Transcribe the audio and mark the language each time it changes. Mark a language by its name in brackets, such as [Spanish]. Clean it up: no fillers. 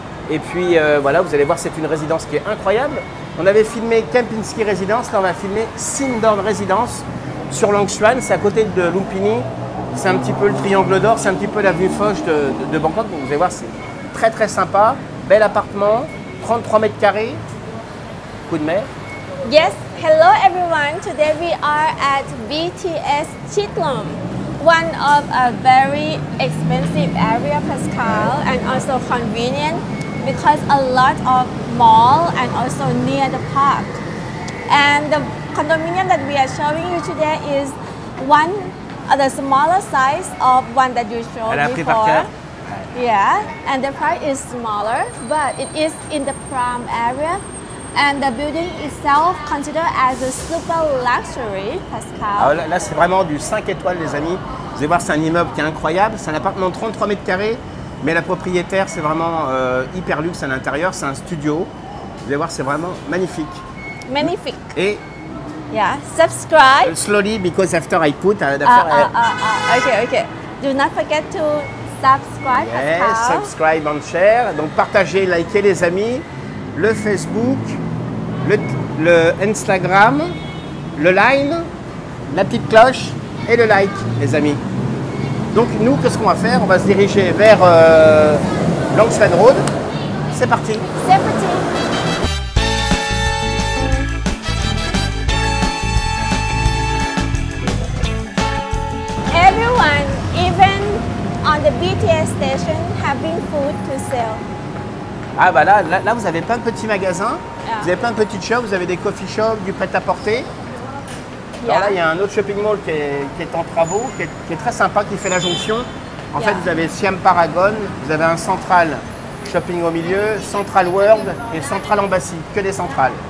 [French] Et puis voilà, vous allez voir, c'est une résidence qui est incroyable. On avait filmé Kempinski Résidence. Là, on va filmer Sindorn Résidence sur Langsuan. C'est à côté de Lumpini. C'est un petit peu le triangle d'or, c'est un petit peu l'avenue Foch de Bangkok. Donc vous allez voir, c'est très très sympa. Bel appartement, 33 mètres carrés. Coup de mer. [English] Yes, hello everyone. Today we are at BTS Chittlom, one of a very expensive area, Pascal, and also convenient because a lot of mall and also near the park. And the condominium that we are showing you today is the smaller size of one that you showed before. Yeah, and the price is smaller, but it is in the prime area. And the building itself considered as a super luxury, Pascal. [French] Alors là c'est vraiment du 5 étoiles, les amis. Vous allez voir, c'est un immeuble qui est incroyable. C'est un appartement de 33 mètres carrés, mais la propriétaire, c'est vraiment hyper luxe à l'intérieur. C'est un studio. Vous allez voir, c'est vraiment magnifique. Magnifique. Et [English] yeah, subscribe. Slowly, because after I put. Okay. Do not forget to subscribe, Yes, Pascal. subscribe and share. [French] Donc partagez, likez les amis. Le Facebook, le Instagram, le Line, la petite cloche et le like, les amis. Donc nous, qu'est-ce qu'on va faire? On va se diriger vers Langsuan Road. C'est parti. C'est parti. [English] Everyone, even on the BTS station, having food to sell. [French] Ah bah là, vous avez plein de petits magasins, [English] Yeah. [French] vous avez plein de petites shops, vous avez des coffee shops, du prêt-à-porter. Alors là, il y a un autre shopping mall qui est en travaux, qui est très sympa, qui fait la jonction. En fait, vous avez Siam Paragon, vous avez un Central Shopping au milieu, Central World et Central Embassy, que des centrales.